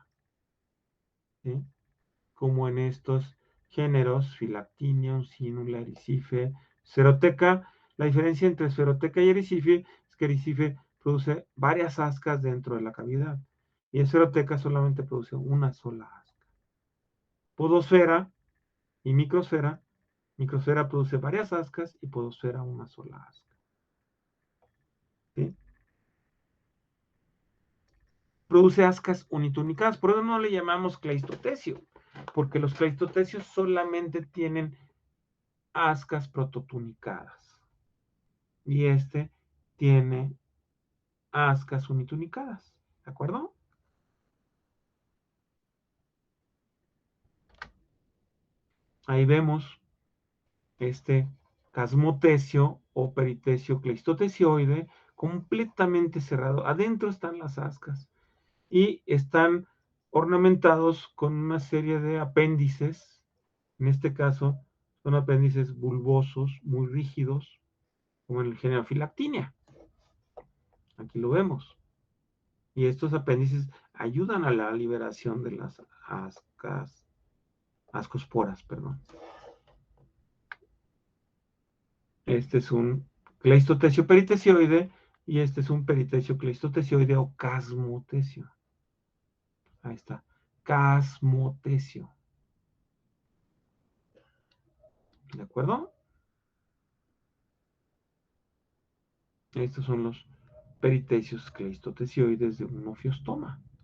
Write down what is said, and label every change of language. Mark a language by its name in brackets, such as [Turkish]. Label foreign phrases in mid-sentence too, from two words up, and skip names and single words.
[Spanish] ¿Sí? Como en estos géneros, Philactinium, Sinula, Ericife, Ceroteca. La diferencia entre Ceroteca y Ericife es que Ericife produce varias ascas dentro de la cavidad y el Ceroteca solamente produce una sola asca. Podosfera y microsfera. Microsfera produce varias ascas y podosfera una sola asca. ¿Sí? Produce ascas unitunicadas, por eso no le llamamos cleistotecio, porque los cleistotecios solamente tienen ascas prototunicadas. Y este tiene ascas unitunicadas. ¿De acuerdo? Ahí vemos este casmotecio o peritecio cleistotesioide completamente cerrado. Adentro están las ascas y están ornamentados con una serie de apéndices. En este caso, son apéndices bulbosos, muy rígidos, como en el género Phylactinia. Aquí lo vemos. Y estos apéndices ayudan a la liberación de las ascosporas, perdón. Este es un cleistotecio peritesioide y este es un peritecio cleistotesioide o casmotecio. Ahí está. Casmotecio. ¿De acuerdo? Estos son los peritecios cleistotesioides de un ofiostoma.